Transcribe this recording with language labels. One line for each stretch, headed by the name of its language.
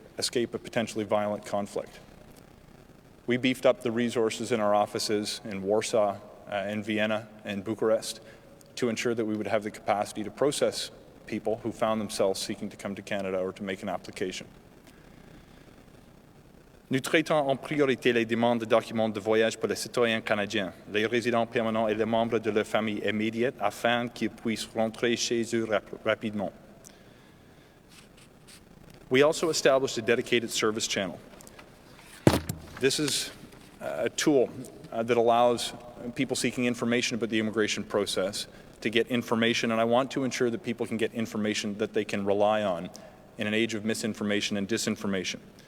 English: escape a potentially violent conflict. We beefed up the resources in our offices in Warsaw, in Vienna, and Bucharest to ensure that we would have the capacity to process people who found themselves seeking to come to Canada or to make an application.
French: Nous traitons en priorité les demandes de documents de voyage pour les citoyens canadiens, les résidents permanents et les membres de leur famille immédiate afin qu'ils puissent rentrer chez eux rapidement.
English: We also established a dedicated service channel. This is a tool that allows people seeking information about the immigration process to get information, and I want to ensure that people can get information that they can rely on in an age of misinformation and disinformation.